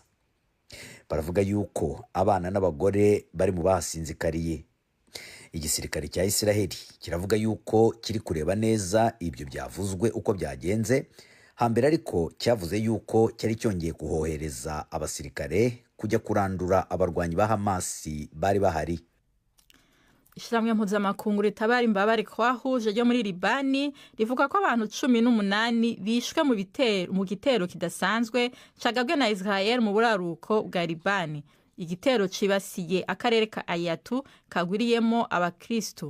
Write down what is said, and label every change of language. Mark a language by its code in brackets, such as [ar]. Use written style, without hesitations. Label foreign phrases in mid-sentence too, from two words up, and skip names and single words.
[rn] Baravuga yuko abana n'abagore bari mu basinzikariye. Igisirikare cya Israel kiravuga yuko kiri kureba neza ibyo byavuzwe uko byagenze. Hambere ariko cyavuze yuko cyari cyongeye kuhohereza abasirikare kujya kurandura abarwanyi ba Hamas bari bahari. Ishiramwe mpuzamakungu ritabara imbabare kwahuje ryo muri Libani rivuga ko abantu 18 bishwe mu gitero kidasanzwe cagabwe na Israel mu buraruko bwa Libani. Igitero cibasiye akarere ka Ayatu kagwiriyemo abakristo.